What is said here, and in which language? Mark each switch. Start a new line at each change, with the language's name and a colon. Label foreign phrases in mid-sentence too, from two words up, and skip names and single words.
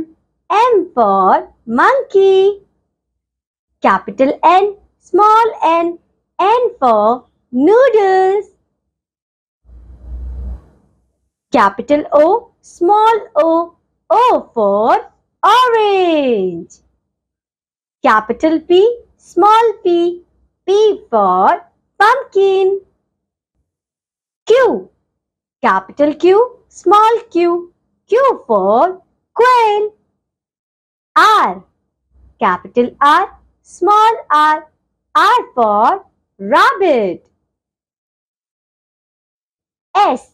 English: M for monkey. Capital N, small n. N for noodles. Capital O, small o. O for orange. Capital P, small p. P for pumpkin. Q. Capital Q, small q. Q for quail. R. Capital R, small r. R for rabbit. S.